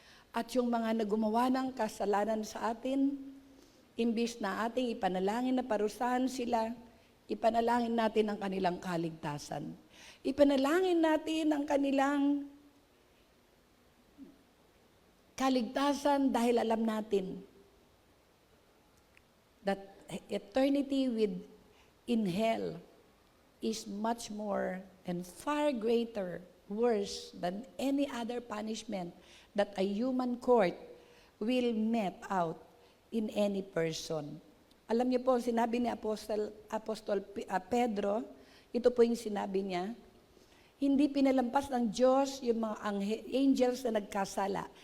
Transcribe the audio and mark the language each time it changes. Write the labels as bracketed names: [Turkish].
[Filipino] At yung mga nagumawa ng kasalanan sa atin, imbis na ating ipanalangin na parusahan sila, ipanalangin natin ang kanilang kaligtasan. Ipanalangin natin ang kanilang kaligtasan dahil alam natin [English] that eternity in hell is much more and far greater, worse than any other punishment that a human court will met out in any person. [Filipino] Alam niyo po, sinabi ni Apostol Pedro, ito po yung sinabi niya, hindi pinalampas ng Diyos yung mga angels na nagkasala.